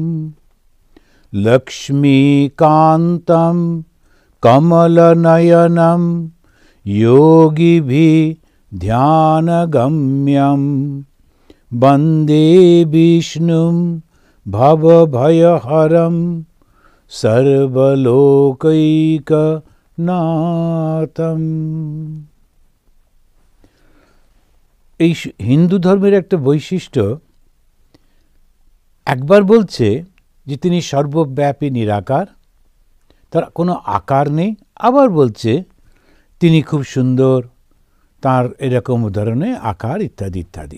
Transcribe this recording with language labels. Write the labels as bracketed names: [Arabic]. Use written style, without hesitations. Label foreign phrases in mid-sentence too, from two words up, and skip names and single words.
[Sanskrit] लक्ष्मीकान्तं कमलनयनं योगिभिः ध्यानगम्यं वन्दे विष्णुं भवभयहरं सर्वलोकैकनाथम्। [Bangla] এই হিন্দু ধর্মের একটা বৈশিষ্ট্য, একবার বলছে যে তিনি সর্বব্যাপী নিরাকার, তার কোনো আকার নেই, আবার বলছে তিনি খুব সুন্দর, তার এরকম উদাহরণে আকার ইত্যাদি ইত্যাদি।